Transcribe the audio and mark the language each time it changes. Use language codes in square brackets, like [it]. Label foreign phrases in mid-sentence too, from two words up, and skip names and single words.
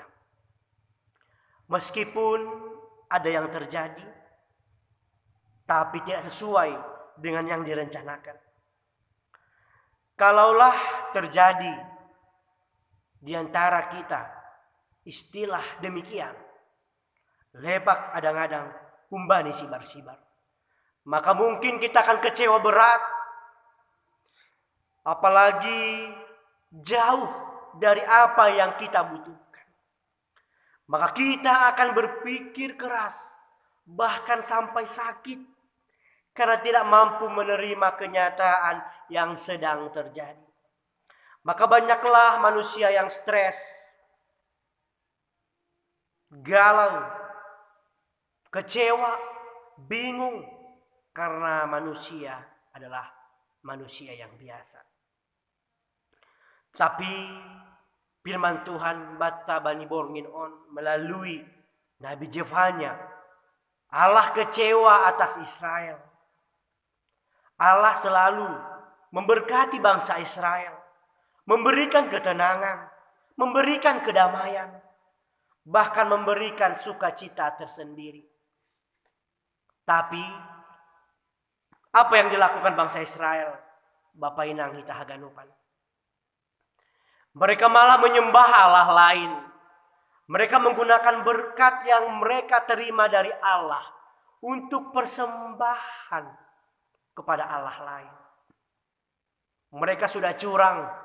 [id] Meskipun ada yang terjadi, tapi tidak sesuai dengan yang direncanakan. Kalaulah terjadi di antara kita istilah demikian, [bts] lepak adang-adang humbani sibar-sibar, [id] maka mungkin kita akan kecewa berat, apalagi jauh dari apa yang kita butuhkan. Maka kita akan berpikir keras, bahkan sampai sakit, karena tidak mampu menerima kenyataan yang sedang terjadi. Maka banyaklah manusia yang stres, galau, kecewa, bingung. Karena manusia adalah manusia yang biasa. Tapi firman Tuhan [bts] bata bani borngin on [id] melalui Nabi Jefanya. Allah kecewa atas Israel. Allah selalu memberkati bangsa Israel. Memberikan ketenangan, memberikan kedamaian, bahkan memberikan sukacita tersendiri. Tapi, apa yang dilakukan bangsa Israel? [bts] Bapak inang hita haganupan. [id] Mereka malah menyembah Allah lain. Mereka menggunakan berkat yang mereka terima dari Allah untuk persembahan kepada Allah lain. Mereka sudah curang.